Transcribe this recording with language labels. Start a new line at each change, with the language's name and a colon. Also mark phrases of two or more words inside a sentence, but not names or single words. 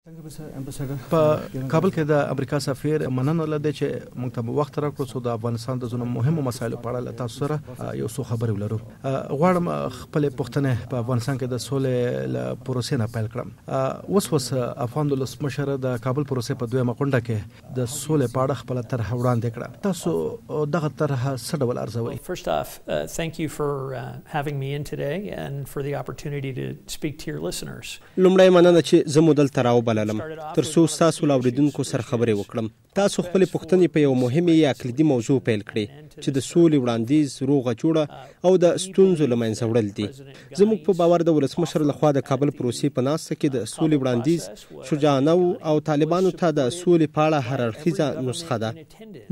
Pashto: په کابل کې د امریکا سفیر مننه لده چې موږ ته وخت راکړو چې د افغانستان د زونو مهمو مسایلو په اړه تاسو سره یو څه خبرې ولرو. غواړم خپل پوښتنه په افغانستان کې د سولې پروسې نه پیل کړم. اوس افغان ولسمشر د کابل پروسې په دویمه غونډه کې د سولې په اړه خپل طرح وړاندې کړه. تاسو دغه طرح څه ډول ارزوئ؟
English: First off, thank you for having me in today and for the opportunity to speak to your listeners.
Pashto: لومړی مننه چې زه مو دلته راوبللم ترڅو ستاسو لاوریدونکو سره خبرې وکړم. تاسو خپل پوښتنې په یو مهمه یا کلیدي موضوع پیل کړې چې د سولې وړاندیز، روغه جوړه او د ستونزو له منځه وړل دي. زموږ په باور د ولسمشر لخوا د کابل پروسې په ناسته کې د سولې وړاندیز شجاعانه او طالبانو ته د سولې په اړه هر اړخیزه نسخه ده.